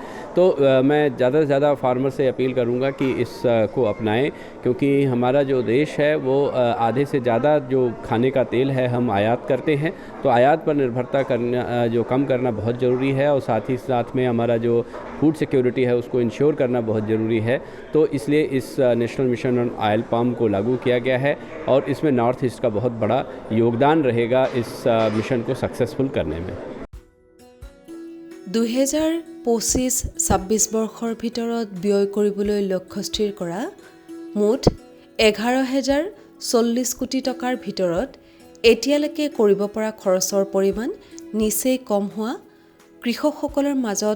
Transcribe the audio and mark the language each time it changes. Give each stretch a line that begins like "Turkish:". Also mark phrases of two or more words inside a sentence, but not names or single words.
Hindi: तो मैं ज़्यादा से ज़्यादा फार्मर से अपील करूँगा कि इस को अपनाएं, क्योंकि हमारा जो देश है वो आधे से ज़्यादा जो खाने का तेल है हम आयात करते हैं, तो आयात पर निर्भरता करना जो कम करना बहुत ज़रूरी है और साथ ही साथ में हमारा जो
English: food security
Hindi: है उसको इंश्योर करना बहुत ज़रूरी है। तो इसलिए इस नेशनल मिशन ऑन ऑयल पाम को लागू किया गया है और इसमें नॉर्थ ईस्ट का बहुत बड़ा योगदान रहेगा इस मिशन को सक्सेसफुल करने में।
Assamese: 2025-26 বৰ্ষৰ ভিতৰত ব্যয় কৰিবলৈ লক্ষ্য স্থিৰ কৰা মুঠ 11,040 কোটি টকাৰ ভিতৰত এতিয়ালৈকে কৰিব পৰা খৰচৰ পৰিমাণ নিচেই কম হোৱা, কৃষকসকলৰ মাজত